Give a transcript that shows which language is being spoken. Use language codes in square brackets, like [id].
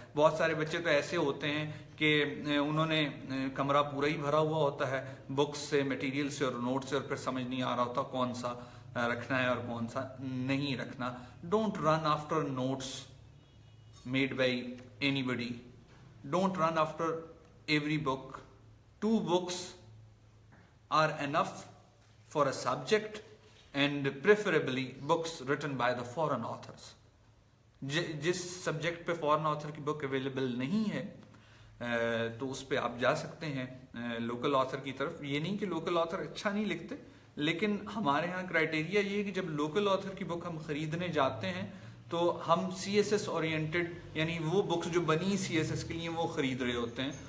[ur] بہت سارے بچے تو ایسے ہوتے ہیں کہ انہوں نے کمرہ پورا ہی بھرا ہوا ہوتا ہے بکس سے, مٹیریل سے اور نوٹ سے, اور پھر سمجھ نہیں آ رہا ہوتا کون سا رکھنا ہے اور کون سا نہیں رکھنا. [en] Don't run after notes made by anybody. Don't run after every book. 2 books are enough for a subject, and preferably books written by the foreign authors. [ur] جس سبجیکٹ پہ فورن آتھر کی بک اویلیبل نہیں ہے تو اس پہ آپ جا سکتے ہیں لوکل آتھر کی طرف. یہ نہیں کہ لوکل آتھر اچھا نہیں لکھتے, لیکن ہمارے ہاں کرائٹیریا یہ ہے کہ جب لوکل آتھر کی بک ہم خریدنے جاتے ہیں تو ہم CSS اورینٹڈ, یعنی وہ بکس جو بنی CSS کے لیے وہ خرید رہے ہوتے ہیں.